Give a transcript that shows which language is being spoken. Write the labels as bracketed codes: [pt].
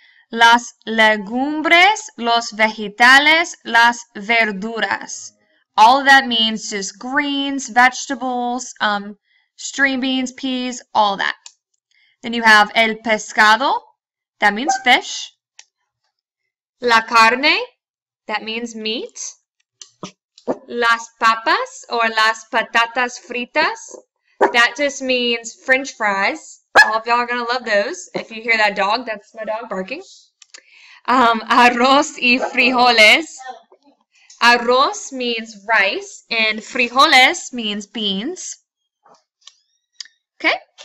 [es] Las legumbres, los vegetales, las verduras. [en] All of that means just greens, vegetables, string beans, peas, all that. Then you have el pescado. That means fish. La carne. That means meat. [es] Las papas or las patatas fritas. [en] That just means French fries. All of y'all are going to love those. If you hear that dog, that's my dog barking. Arroz y frijoles. Arroz means rice, and frijoles means beans. Okay?